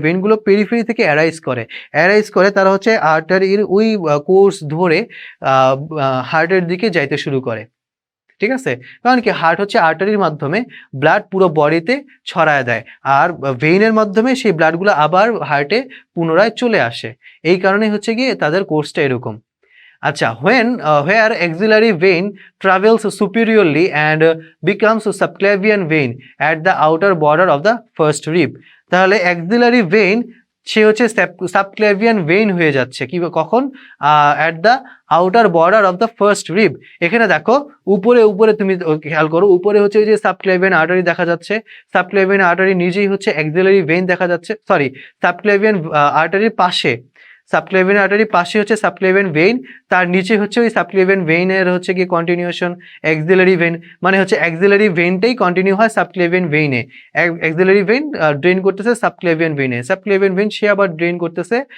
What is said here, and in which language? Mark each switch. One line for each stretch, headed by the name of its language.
Bangla: ভেনগুলো periphery থেকে arise করে তারা হচ্ছে আর্টারির ওই কোর্স ধরে হার্টের দিকে যাইতে শুরু করে। ঠিক আছে, কারণ কি হার্ট হচ্ছে আর্টারির মাধ্যমে ব্লাড পুরো বডিতে ছড়ায় দেয়, আর ভেইনের মাধ্যমে সেই ব্লাডগুলো আবার হার্টে পুনরায় চলে আসে। এই কারণে হচ্ছে গিয়ে তাদের কোর্সটা এরকম।
English: আচ্ছা, where axillary vein travels superiorly and becomes subclavian vein at the outer border of the first rib,
Bangla: তাহলে axillary vein সে হচ্ছে সাবক্লেভিয়ান ভেইন হয়ে যাচ্ছে কি কখন,
English: At the outer border of the first rib.
Bangla: এখানে দেখো উপরে উপরে তুমি খেয়াল করো, উপরে হচ্ছে যে সাবক্লেভিয়ান আর্টারি দেখা যাচ্ছে, সাবক্লেভিয়ান আর্টারি নিজেই হচ্ছে অ্যাক্সিলারি ভেইন দেখা যাচ্ছে, সরি সাবক্লেভিয়ান আর্টারির পাশে, সাবক্লেভিয়ান আর্টারির পাশে হচ্ছে সাবক্লেভিয়ান ভেইন, তার নিচে হচ্ছে ওই সাবক্লেভিয়ান ভেইনের হচ্ছে কি কন্টিনিউশন অ্যাক্সিলারি ভেইন, মানে হচ্ছে অ্যাক্সিলারি ভেইনটাই কন্টিনিউ হয় সাবক্লেভিয়ান ভেইনে, অ্যাক্সিলারি ভেইন ড্রেন করতেছে সাবক্লেভিয়ান ভেইনে, সাবক্লেভিয়ান ভেইন সে আবার ড্রেন করতেছে